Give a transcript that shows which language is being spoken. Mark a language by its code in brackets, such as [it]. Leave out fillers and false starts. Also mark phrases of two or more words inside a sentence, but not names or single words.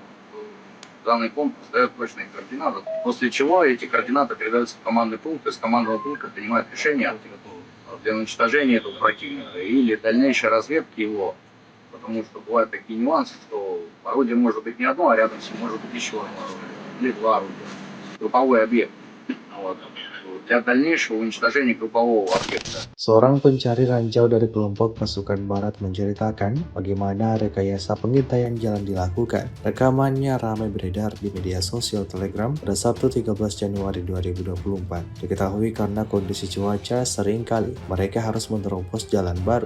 [ru] Данный пункт дает точные координаты, после чего эти координаты передаются в командный пункт, и с командного пункта принимает решение для уничтожения этого противника или дальнейшей разведки его. Потому что бывают такие нюансы, что орудие может быть не одно, а рядом с ним может быть еще одно орудие, или два орудия. Групповой объект. Вот. Для дальнейшего уничтожения группового объекта. [id] Seorang pencari ranjau dari kelompok pasukan barat menceritakan bagaimana rekayasa pengintaian jalan dilakukan. Rekamannya ramai beredar di media sosial Telegram pada Sabtu 13 Januari 2024. Diketahui karena kondisi cuaca seringkali mereka harus menerobos jalan baru.